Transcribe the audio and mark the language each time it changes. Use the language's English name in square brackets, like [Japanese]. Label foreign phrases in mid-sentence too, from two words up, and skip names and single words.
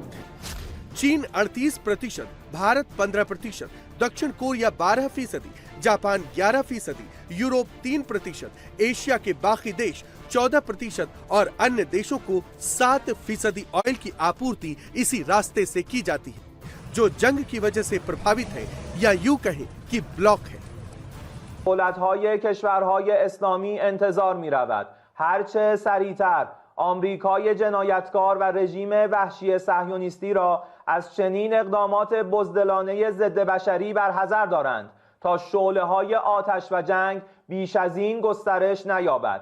[Hindi] चीन 38%, भारत 15%, दक्षिण कोरिया 12%, जापान 11%, यूरोप 3%, एशिया के बाकी देश 14% और अन्य देशों को 7% ऑयल की आपूर्ति इसी रास्ते से की जाती है, जो जंग की वजह से प्रभावित है या यूं कहें कि ब्लॉक है। [Persian] دولت‌های کشورهای اسلامی انتظار می‌رود هرچه سریعتر آمریکای جنایتکار و رژیم وحشی صهیونیستی را از چنین اقدامات بزدلانه ضد بشری برحذر دارند تا شعله‌های آتش و جنگ بیش از این گسترش نیابد.